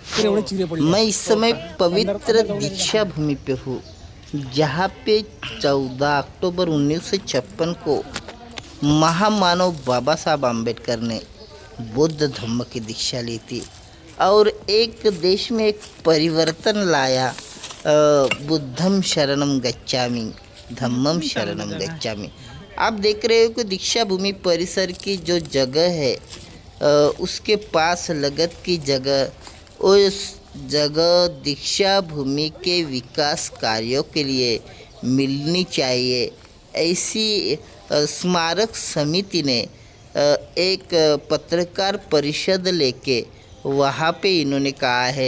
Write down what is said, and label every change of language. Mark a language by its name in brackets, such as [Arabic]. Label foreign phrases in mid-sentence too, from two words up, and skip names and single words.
[Hindi] मैं इस समय पवित्र दीक्षा भूमि पे हूँ, जहाँ पे 14 अक्टूबर 1956 को महामानव बाबा साहब आम्बेडकर ने बौद्ध धम्म की दीक्षा ली थी और एक देश में एक परिवर्तन लाया। [Pali] बुद्धम शरणम गच्छामि, धम्मम शरणम गच्छामि। [Hindi] आप देख रहे हो कि दीक्षा भूमि परिसर की जो जगह है, उसके पास लगत की जगह, उस जगह दीक्षा भूमि के विकास कार्यों के लिए मिलनी चाहिए। ऐसी स्मारक समिति ने एक पत्रकार परिषद लेके वहाँ पे इन्होंने कहा है।